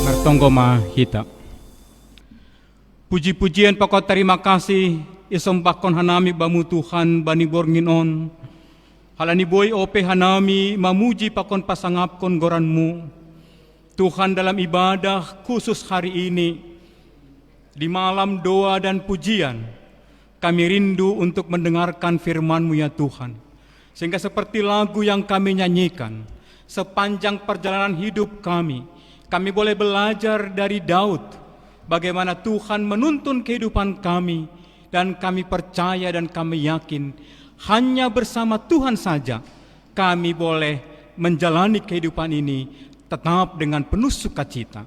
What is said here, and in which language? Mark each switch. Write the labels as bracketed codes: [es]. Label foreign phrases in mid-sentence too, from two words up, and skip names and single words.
[bts] tonggoma hita. Puji-pujian pokok [id] terima kasih [bts] isombakon hanami bamu Tuhan bani bornginon. Halani boy ope hanami mamuji pakon pasangapkon goranmu. [id] Tuhan dalam ibadah khusus hari ini, di malam doa dan pujian, kami rindu untuk mendengarkan firman-Mu ya Tuhan. Sehingga seperti lagu yang kami nyanyikan, sepanjang perjalanan hidup kami boleh belajar dari Daud, bagaimana Tuhan menuntun kehidupan kami, dan kami percaya dan kami yakin, hanya bersama Tuhan saja kami boleh menjalani kehidupan ini tetap dengan penuh sukacita.